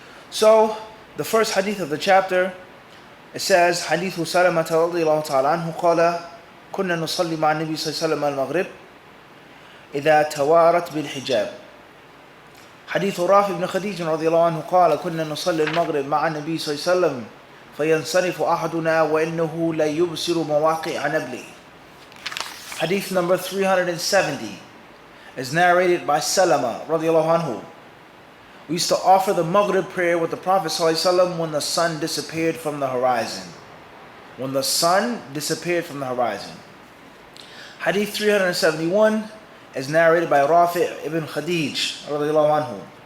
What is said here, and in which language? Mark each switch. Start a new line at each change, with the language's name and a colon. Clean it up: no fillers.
English: So, the first hadith of the chapter, it says,
Arabic: Hadith Salamah radiyallahu ta'ala anhu قال كنا نصلي مع النبي صلى الله عليه وسلم المغرب إذا توارت بالحجاب. حديث رافع بن خديج رضي الله عنه قال كنا نصلي المغرب مع النبي صلى الله عليه وسلم فينصرف أحدنا وإنه لا يبصر مواقع نبله.
English: Hadith number 370 is narrated by Salama
Arabic: رضي الله عنه.
English: We used to offer the Maghrib prayer with the Prophet ﷺ when the sun disappeared from the horizon. When the sun disappeared from the horizon. Hadith 371 is narrated by Rafi' ibn Khadij radiallahu anhu.